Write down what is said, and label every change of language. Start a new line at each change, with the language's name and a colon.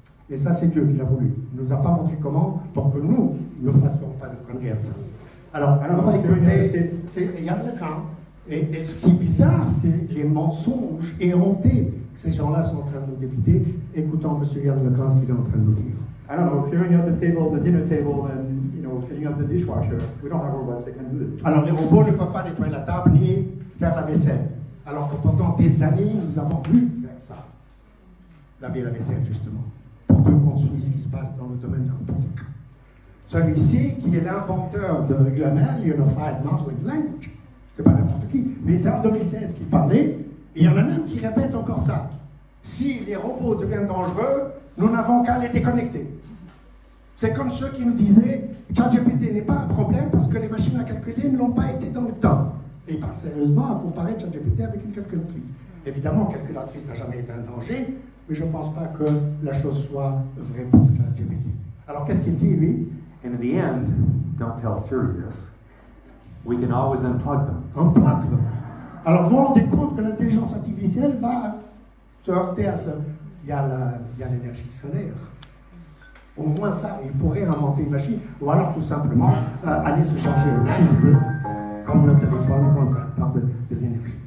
French: Et ça, c'est Dieu qui l'a voulu. Il ne nous a pas montré comment pour que nous ne fassions pas de conneries. Alors, on va écouter, c'est Yann Lecan. Et ce qui est bizarre, c'est les mensonges éhontés que ces gens-là sont en train de nous débiter. Écoutons M. Yann Lecan, ce qu'il est en train de nous dire.
English: I don't know, clearing up the table, the dinner table, and filling up the dishwasher. We don't have robots that can do this.
French: Alors, les robots ne peuvent pas nettoyer la table ni faire la vaisselle. Alors que pendant des années, nous avons vu faire ça. Laver la vaisselle, justement. Pour peu qu'on suive ce qui se passe dans le domaine public. Celui-ci, qui est l'inventeur de UML, Unified Modeling Language, c'est pas n'importe qui, mais c'est en 2016 qu'il parlait, et il y en a même qui répètent encore ça. Si les robots deviennent dangereux, nous n'avons qu'à les déconnecter. C'est comme ceux qui nous disaient ChatGPT n'est pas un problème parce que les machines à calculer ne l'ont pas été dans le temps. Et ils parlent sérieusement à comparer ChatGPT avec une calculatrice. Évidemment, une calculatrice n'a jamais été un danger, mais je ne pense pas que la chose soit vraie pour ChatGPT. Alors qu'est-ce qu'il dit, lui?
English: And in the end, don't tell Siri this. We can always unplug them. Unplug them.
French: Alors vous vous rendez compte que l'intelligence artificielle va se heurter à ce... Il y a l'énergie solaire. Au moins ça, il pourrait inventer une machine, ou alors tout simplement aller se charger comme le téléphone quand on parle de l'énergie.